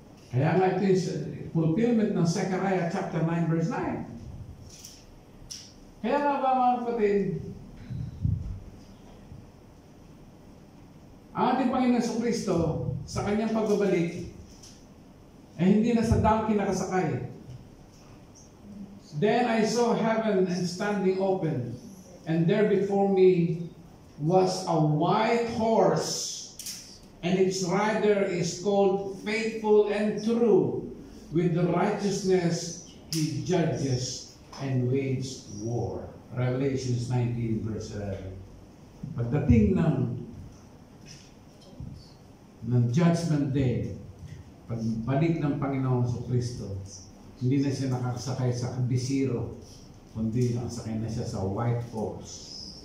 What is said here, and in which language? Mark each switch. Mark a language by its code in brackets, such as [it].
[tl] Kaya nga ito yung fulfillment ng Zechariah chapter 9 verse 9. Kaya nga ba mga kapatid, ang ating Panginoon Jesucristo sa kanyang pagbabalik ay hindi na sa donkey nakasakay. [en] Then I saw heaven and standing open, and there before me was a white horse, and its rider is called Faithful and True. With the righteousness he judges and wage war. Revelations 19 verse 11. [tl] Pagdating ng Judgment Day, pagbalik ng Panginoon Jesucristo, hindi na siya nakakasakay sa bisiro, kundi nakasakay na siya sa [en] white horse.